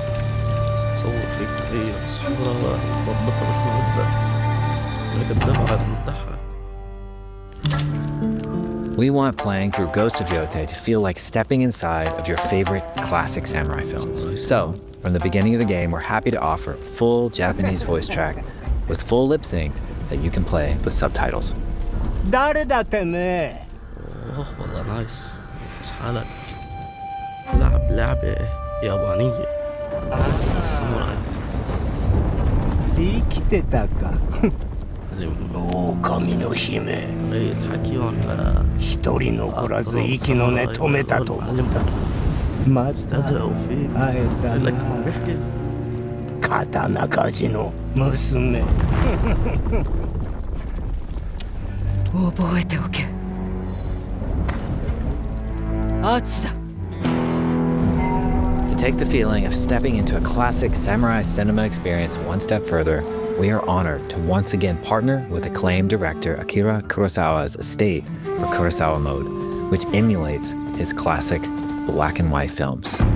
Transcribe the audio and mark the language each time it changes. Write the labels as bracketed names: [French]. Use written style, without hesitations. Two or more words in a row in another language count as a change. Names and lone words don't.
[English] We want playing through Ghost of Yotei to feel like stepping inside of your favorite classic samurai films. So, from the beginning of the game, we're happy to offer a full Japanese voice track with full lip sync that you can play with subtitles. [Arabic] والله نايس. حالك تلعب لعبة يابانية الساموراي. [Japanese] 生きてたか。狼の姫。一人残らず息の根止めたと思った。また会えたな。刀鍛冶の娘。覚えておけ。Atsu. [English] To take the feeling of stepping into a classic samurai cinema experience one step further, we are honored to once again partner with acclaimed director Akira Kurosawa's estate for Kurosawa Mode, which emulates his classic black and white films.